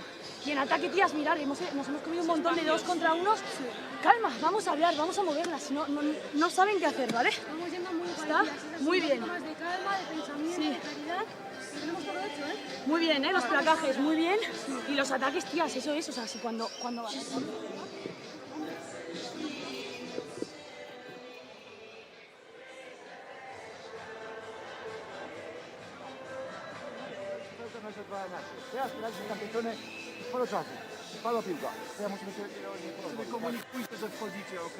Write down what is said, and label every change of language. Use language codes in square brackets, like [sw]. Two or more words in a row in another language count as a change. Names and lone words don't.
[es] Y en ataque, tías, mirar, nos hemos comido un montón de 2 contra 1. Calma, vamos a hablar, vamos a moverlas. No saben qué hacer, ¿vale? Estamos yendo muy está muy bien. Más de calma, de pensamiento, de claridad. Tenemos todo hecho, ¿eh? Muy bien, ¿eh? Los placajes, muy bien. Y los ataques, tías, eso es. O sea, si cuando [pl] Teraz graliśmy na tej stronie sporo czasu. Padła piłka. Teraz musimy się komunikujcie, że wchodzicie, ok?